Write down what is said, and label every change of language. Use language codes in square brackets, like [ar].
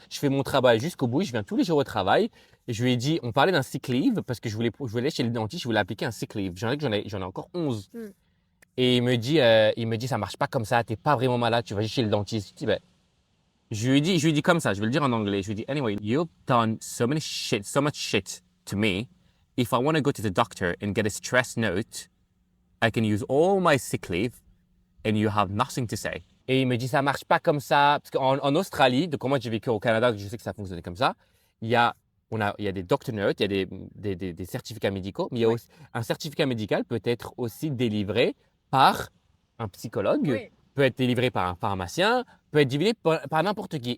[fr] Je fais mon travail jusqu'au bout. Je viens tous les jours au travail. Et je lui ai dit, on parlait d'un sick leave parce que je voulais aller chez le dentiste. Je voulais appliquer un sick leave. J'en ai encore 11. Mm. Et il me dit, ça marche pas comme ça. T'es pas vraiment malade. Tu vas juste chez le dentiste. Je dis, ben, je lui ai dit comme ça. Je vais le dire en anglais. Je lui ai dit, [en] anyway, you've done so much shit to me. If I want to go to the doctor and get a stress note, I can use all my sick leave and you have nothing to say. [fr] Et il me dit, ça marche pas comme ça. Parce qu'en Australie, donc moi j'ai vécu au Canada, je sais que ça fonctionnait comme ça. Il y a des doctor notes, il y a des certificats médicaux, mais il y a aussi, un certificat médical peut être aussi délivré par un psychologue, Oui. peut être délivré par un pharmacien, peut être délivré par n'importe qui.